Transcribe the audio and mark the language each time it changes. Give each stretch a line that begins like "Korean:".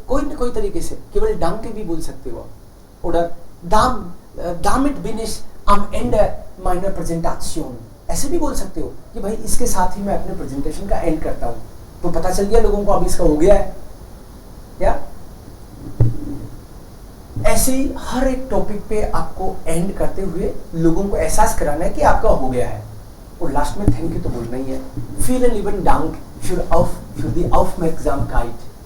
Hindi: कोई न कोई तरीके से केवल danke भी बोल सकते हो।
German: Oder damit bin ich am Ende meiner Präsentation.
Hindi: ऐसे भी बोल सकते हो कि भाई इसके साथ ही मैं अपने प्रेजेंटेशन का एंड करता हूँ। तो पता चल गया लोगों को अब इसका हो गया है। या ऐसे ही हर एक टॉपिक पे आपको एंड करते हुए लोगों को एहसास कराना है कि आपका हो गया है, और लास्ट में थैंक यू तो बोलना ही है।
German: Vielen lieben Dank für die Aufmerksamkeit।